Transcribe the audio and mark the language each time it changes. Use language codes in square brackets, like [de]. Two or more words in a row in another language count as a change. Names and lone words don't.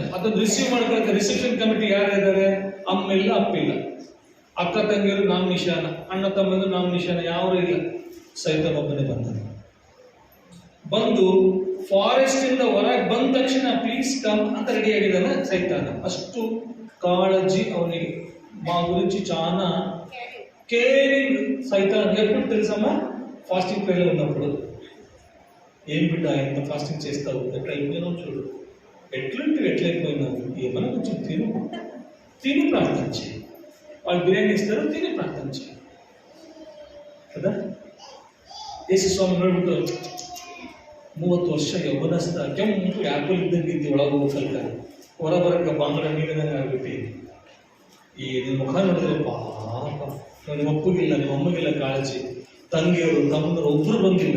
[kn] ಅದನ್ನು ರಿಸೀವ್ ಮಾಡ್ಕೊಳ್ಳೋಕೆ [en] reception committee [kn] ಯಾರಿದ್ದಾರೆ? ಅಮ್ಮಿಲ್ಲ, ಅಪ್ಪಿಲ್ಲ, ಅಕ್ಕ ತಂಗಿಯರು ನಾಮಿನಿಶಾನ, ಅಣ್ಣ ತಮ್ಮಂದು ನಾಮಿನಿಶಾನ ಯಾರು ಇಲ್ಲ. ಸೈತಾನ ಒಬ್ಬನೇ ಬಂದಾನೆ. ಬಂದು ಫಾರೆಸ್ಟ್ ಇಂದ ಹೊರಗೆ ಬಂದ ತಕ್ಷಣ [en] please come [kn] ಅಂತ ರೆಡಿ ಆಗಿದ್ದಾನೆ ಸೈತಾನ. ಅಷ್ಟು ಕಾಳಜಿ ಅವನಿಗೆ. [te] మా గురించి చాలా కేరింగ్ సైతాన్ ఎప్పుడు తెలుసమ్మా? [en] fasting prayer [te] ఉన్నప్పుడు ఏం బిడ్డ ఎంత ఫాస్టింగ్ చేస్తావు, ఎట్లా అయిపోయినావు చూడు, ఎట్లయిపోయినావు, ఏమన్నా కొంచెం తిని ప్రార్థన చేయి. వాళ్ళు బిర్యానీ ఇస్తారు, తిని ప్రార్థన చేయి కదా. [kn] ಯೇಸು ಸ್ವಾಮಿ ನೋಡ್ಬಿಟ್ಟು 30 ವರ್ಷ ಯೌವನಸ್ಥ ಕೆಂಪು ಆ್ಯಪಲ್ ಇದ್ದಂಗಿದ್ದು ಒಳಗೆ ಹೋಗ್ತಾರೆ, ಹೊರ ಬರಕ್ಕೆ ಬಾಂಗ್ಲ ನೀರಿನಂಗೆ ಆಗ್ಬಿಟ್ಟು ಈ ನಿನ್ನ ಮುಖ ನೋಡಿದ್ರೆ ಪಾಪ, ನಿಮ್ಮ ಅಪ್ಪಗಿಲ್ಲ, ನಿಮ್ಮ ಅಮ್ಮಗಿಲ್ಲ ಕಾಳಜಿ, ತಂಗಿಯರು ತಮ್ಮರು ಒಬ್ಬರು ಬಂದಿಲ್ಲ.